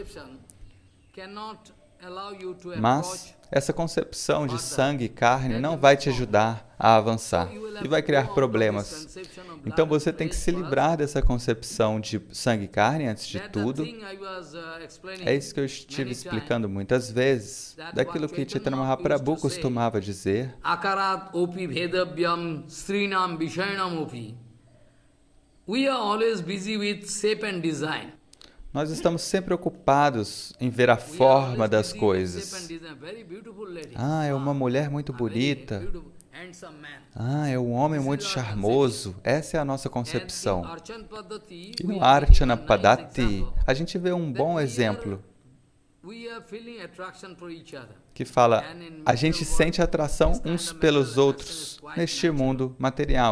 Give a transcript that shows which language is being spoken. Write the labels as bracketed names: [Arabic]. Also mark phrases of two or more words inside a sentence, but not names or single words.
[Portuguese] Mas essa concepção de sangue e carne não vai te ajudar a avançar e vai criar problemas. Então você tem que se livrar dessa concepção de sangue e carne antes de tudo. É isso que eu estive explicando muitas vezes, daquilo que Chaitanya Mahaprabhu costumava dizer. [Sanskrit] Akarat opi bhedavyam srinam vishayanam opi. [English] We are always busy with shape and design. [Portuguese] Nós estamos sempre ocupados em ver a forma das coisas. Ah, é uma mulher muito bonita. Ah, é um homem muito charmoso. Essa é a nossa concepção. E no Archana Padati, a gente vê um bom exemplo que fala, a gente sente atração uns pelos outros neste mundo material.